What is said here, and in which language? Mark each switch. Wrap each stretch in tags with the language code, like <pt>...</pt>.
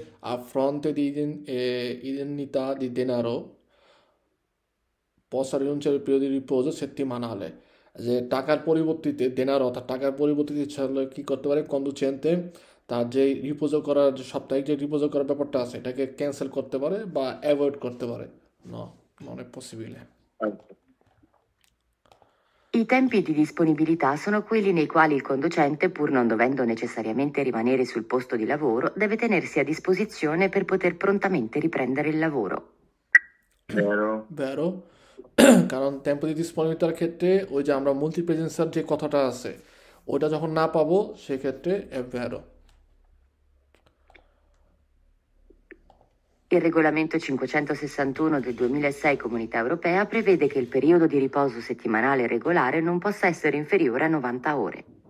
<it>a fronte di indennità di denaro possa rinunciare al periodo di riposo settimanale,</it> <bn>যে টাকার পরিবর্তিতে দেনার, অর্থাৎ টাকার পরিবর্তিতে ইচ্ছা হলে কি করতে পারে কন্ডুচেন্টে, তার যে রিপোজো করার, যে সাপ্তাহিক যে রিপোজো করার ব্যাপারটা আছে, এটাকে ক্যান্সেল করতে পারে বা অ্যাভয়েড করতে পারে।</bn> <it>non è possibile. Falso. I tempi di disponibilità sono quelli nei quali il conducente, pur non dovendo necessariamente rimanere sul posto di lavoro, deve tenersi a disposizione per poter prontamente riprendere il lavoro. Vero. Vero?</it> <bn>কারণ tempo দি ডিসপোনিবিলিটির ক্ষেত্রে ওই যে আমরা multi প্রেজেন্সার যে কথাটা আছে, ওইটা যখন না পাবো সেক্ষেত্রে</bn> <it>è vero. Il regolamento 561 del 2006 Comunità Europea prevede che il periodo di riposo settimanale regolare non possa essere inferiore a 90 ore.</it>